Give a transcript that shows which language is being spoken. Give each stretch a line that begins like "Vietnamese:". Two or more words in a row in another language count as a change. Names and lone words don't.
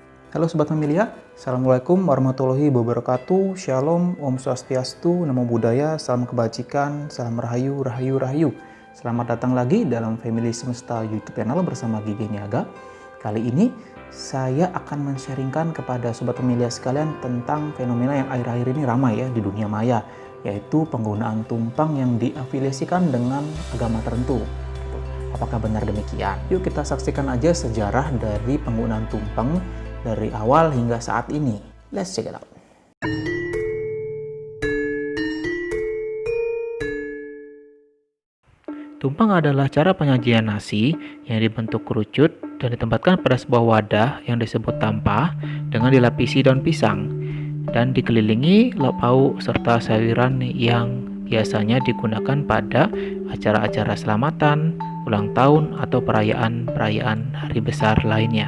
Indonesian: Halo Sobat Familia,
Arabic: السلام عليكم ورحمة الله وبركاته,
Indonesian: Shalom,
Sanskrit: Om Swastiastu,
Pali: Namo Buddhaya,
Indonesian: Salam Kebajikan, Salam Rahayu, Rahayu, Rahayu. Selamat datang lagi dalam Family Semesta YouTube channel bersama Gigi Niaga. Kali ini saya akan men-sharingkan kepada Sobat Familia sekalian tentang fenomena yang akhir-akhir ini ramai ya di dunia maya, yaitu penggunaan tumpang yang diafiliasikan dengan agama tertentu. Apakah benar demikian? Yuk kita saksikan aja sejarah dari penggunaan tumpang dari awal hingga saat ini.
English: Let's check it out.
Indonesian: Tumpang adalah cara penyajian nasi yang dibentuk kerucut dan ditempatkan pada sebuah wadah yang disebut tampah dengan dilapisi daun pisang dan dikelilingi lauk pauk serta sayuran yang biasanya digunakan pada acara-acara selamatan, ulang tahun, atau perayaan-perayaan hari besar lainnya.